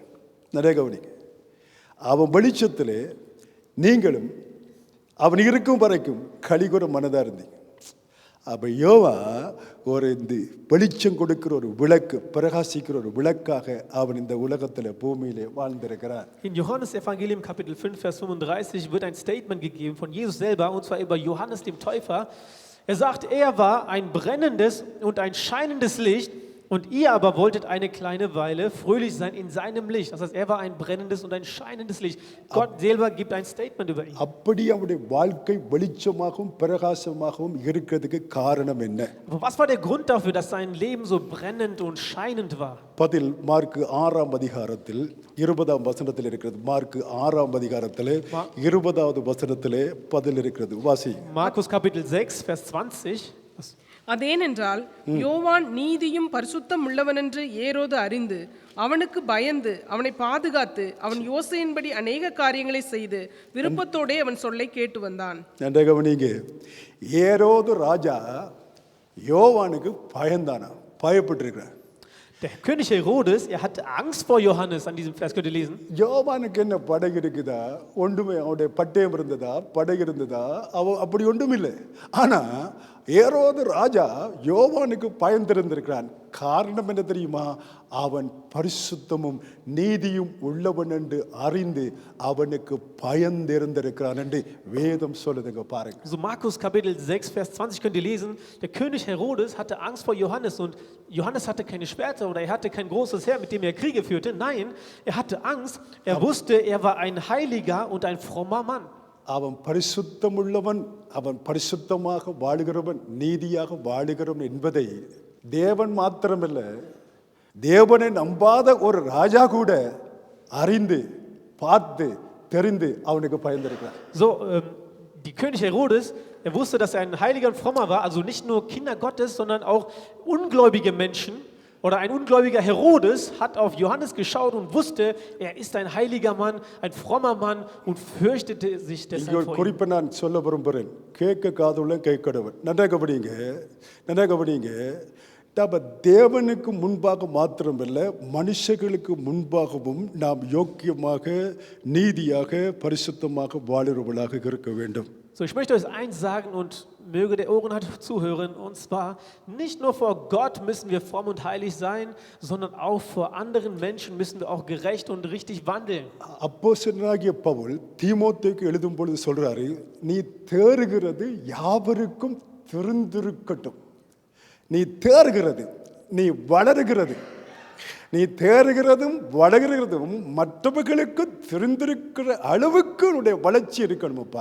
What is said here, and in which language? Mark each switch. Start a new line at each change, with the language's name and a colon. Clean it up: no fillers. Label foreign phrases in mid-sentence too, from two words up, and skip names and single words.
Tamil: நிறைய கவனிங்க, அவன் வெளிச்சத்திலே நீங்களும் அவன் இருக்கும் வரைக்கும் களிகூற மனதாக இருந்தீங்க. அப்போ யோவா ஒரு இந்த வெளிச்சம் கொடுக்கிற ஒரு விளக்கு, பிரகாசிக்கிற ஒரு விளக்காக அவன் இந்த உலகத்தில் பூமியிலே வாழ்ந்திருக்கிறார்.
German: In Johannes Evangelium Kapitel 5 Vers 35 wird ein Statement gegeben von Jesus selber, und zwar über Johannes dem Täufer. Er sagt, er war ein brennendes und ein scheinendes Licht, und ihr aber wolltet eine kleine Weile fröhlich sein in seinem Licht. Das heißt, er war ein brennendes und ein scheinendes Licht. Gott selber gibt ein Statement über ihn.
Tamil: அப்படி அவருடைய வாழ்க்கை வெளிச்சமாகவும் பிரகாசமாகவும் இருக்கிறதுக்கு காரணம் என்ன?
German: Aber was war der Grund dafür, dass sein Leben so brennend und scheinend war?
Tamil: பதில் மார்க்கு 6ஆம் அதிகாரத்தில் 20ஆம் வசனத்தில் இருக்கிறது. மார்க்கு 6ஆம் அதிகாரத்தில் 20வது வசனத்திலே பதில் இருக்கிறது. வாசி.
German: Markus Kapitel 6 Vers 20.
Tamil: அதேனென்றால் யோவான் நீதியும் பரிசுத்தம் உள்ளவனென்று ஏரோது அறிந்து அவனுக்கு பயந்து அவனை பாதுகாத்து அவன் யோசையின்படி அநேக காரியங்களை செய்து விருப்பத்தோடே அவன் சொல்லை கேட்டு வந்தான். நன்றாக கவனிங்க. ஏரோது ராஜா யோவானுக்கு பயந்தானா, பயப்பட்டிருக்கிறார்.
German: Der König Herodes, er hatte Angst vor Johannes, an diesem Vers könnt ihr lesen.
Tamil: யோவானுக்கு என்ன படகு இருக்குதா, ஒன்றுமே, அவனுடைய பட்டயம் இருந்ததா, படகு இருந்ததா, அப்படி ஒன்றும் இல்லை. ஆனா ஏரோது ராஜா யோவானுக்கு பயந்திருந்திருக்கிறான். காரணம் என்ன தெரியுமா? அவன் பரிசுத்தமும் நீதியும் உள்ளவன் என்று அறிந்து அவனுக்கு பயந்திருந்திருக்கிறான் என்று வேதம் சொல்லுதுங்க, பாருங்க.
German: So Markus Kapitel 6, Vers 20 könnt ihr lesen, der König Herodes hatte Angst vor Johannes und Johannes hatte keine Schwerter oder er hatte kein großes Heer, mit dem er Kriege führte. Nein, er hatte Angst, er wusste, er war ein Heiliger und ein frommer Mann.
Tamil: அவன் பரிசுத்தமுள்ளவன், அவன் பரிசுத்தமாக வாழுகிறவன், நீதியாக வாழுகிறவன் என்பதை தேவன் மாத்திரமல்ல, தேவனை நம்பாத ஒரு ராஜா கூட அறிந்து பார்த்து தெரிந்து அவனுக்கு பயந்திருக்கிறார்.
German: So, die König Herodes, er wusste, dass er ein Heiliger und frommer war, also nicht nur Kinder Gottes, sondern auch ungläubige Menschen. Oder ein ungläubiger Herodes hat auf Johannes geschaut und wusste, er ist ein heiliger Mann, ein frommer Mann und fürchtete sich
Tamil: இங்கே
German: deshalb
Tamil: ஒரு
German: vor ihm.
Tamil: குறிப்பை நான் சொல்ல விரும்புகிறேன். கேட்க காதுள்ள கேட்கடவன். நன்றாக கவனிங்க, நன்றாக கவனிங்க. அப்ப தேவனுக்கு முன்பாக மாத்திரமல்ல, மனுஷர்களுக்கு முன்பாகவும் நாம் யோக்கியமாக, நீதியாக, பரிசுத்தமாக வாழுறவர்களாக இருக்க வேண்டும்.
German: So, ich möchte euch eins sagen und möge der Ohrenhart zuhören, und zwar, nicht nur vor Gott müssen wir fromm und heilig sein, sondern auch vor anderen Menschen müssen wir auch gerecht und richtig wandeln.
Tamil: அப்போஸ்தலனாகிய பவுல் தீமோத்தேயுக்கு எழுதும் பொழுது சொல்றாரு, நீ தேறுகிறது யாவருக்கும் தெரிந்திருக்கட்டும். நீ தேறுகிறது, நீ வளருகிறது, நீ தேறுகிறதும் வளர்கிறதும் மற்றவர்களுக்கு தெரிந்திருக்கிற அளவுக்கு உன்னுடைய வளர்ச்சி இருக்கணுமப்பா.